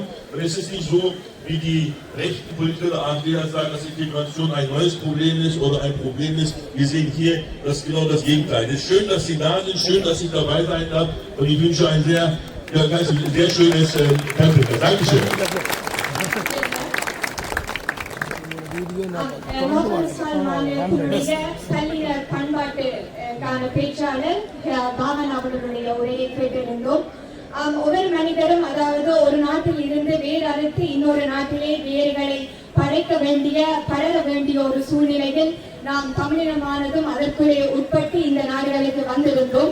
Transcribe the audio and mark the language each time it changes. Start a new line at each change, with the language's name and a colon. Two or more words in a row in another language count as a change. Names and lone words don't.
German: Und es ist nicht so, wie die rechten Politiker der AfD sagen, dass Integration ein neues Problem ist oder ein Problem ist. Wir sehen hier genau das Gegenteil. Es ist schön, dass Sie da sind, schön, dass ich dabei sein darf und ich wünsche ein sehr schönes Tempel. Dankeschön.
Tamil: நோர்த்வெஸ்ட்ஃபால் மாநிலத்தினுடைய பள்ளிய பண்பாட்டுக்கான பேச்சாளர் பாவன் அவர்களுடைய உரையை கேட்டிருந்தோம். ஒவ்வொரு மனிதரும் அதாவது ஒரு நாட்டில் இருந்து வேர் அறுத்து இன்னொரு நாட்டிலே வேர்களை படர வேண்டிய ஒரு சூழ்நிலையில் நாம் தமிழினமானதும் அதற்குள்ளே உட்பட்டு இந்த நாடுகளுக்கு வந்திருந்தோம்.